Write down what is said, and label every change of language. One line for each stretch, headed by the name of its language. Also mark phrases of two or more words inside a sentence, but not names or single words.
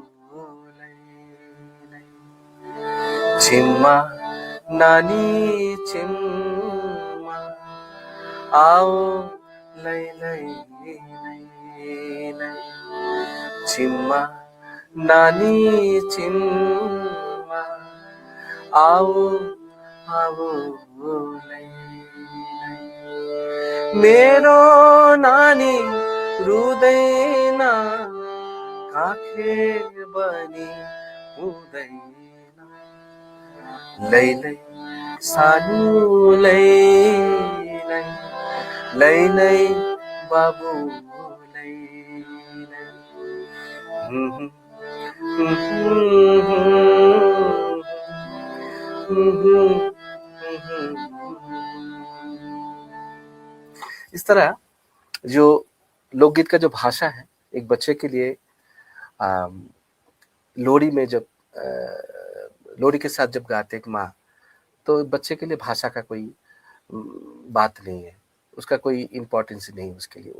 Nepali: लई लई, छिम्मा नानी छिम्मा, आओ लई लई लई लई, छिम्मा नानी छिम्मा, आओ आओ लई लई, मेरो नानी रुँदैन, काखे बनी हुँदैन, लई लई सानो लई लई, लई लई बाबु लई लई,
Hindi: इस तरह जो लोकगीत का जो भाषा है एक बच्चे के लिए लोरी में जब लोरी के साथ जब गाते एक माँ, तो बच्चे के लिए भाषा का कोई बात नहीं है, उसका कोई इम्पोर्टेंस नहीं है उसके लिए।